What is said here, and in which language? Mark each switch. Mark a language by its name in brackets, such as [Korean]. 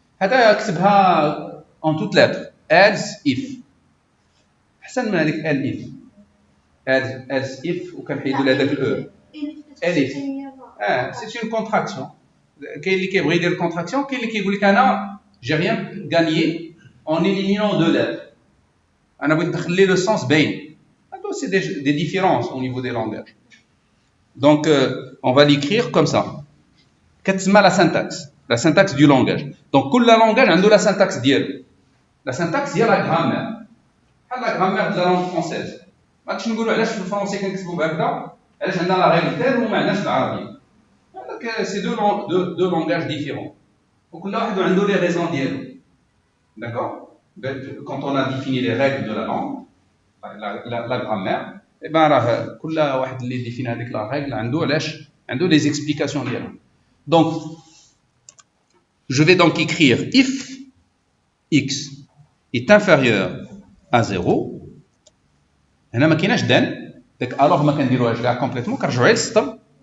[Arabic] هذا اكتبها [French] en toutes lettres. [English] Else if. [Arabic] أحسن من هذيك else if. Else if وكنحيدوا لهذاك الاو. Elif. [French] C'est une contraction. [Arabic] كاين اللي كيبغي يدير contraction, كاين اللي كيقول لك أنا [French] j'ai rien gagné en éliminant deux lettres. [Arabic] أنا بغيت ندخل le sens باين. [French] C'est des différences au niveau des langages. Donc, on va l'écrire comme ça. كتسمى la syntaxe du langage. Donc, كل langage عنده la syntaxe ديالو. La syntaxe هي la grammaire. بحال la grammaire de la langue française. [Arabic] ما غاديش نقولوا علاش في الفرنسي كنكتبوا بهكذا، علاش عندنا [French] la règle telle [Arabic] وما عندناش العربية. [French] Donc, c'est deux langages différents. [Arabic] وكل واحد عنده les raisons ديالو. [French] D'accord? Quand on a défini les règles de la langue, la grammaire, et ben [Arabic] راه كل واحد اللي ديفيني هذيك لا رègle عنده [French] les explications ديالها. Donc je vais donc écrire if x est inférieur à 0. [Arabic] هنا ما كايناش دان داك الوغ ما كنديروهاش كاع كومبليتمون كنرجعوا على السطر.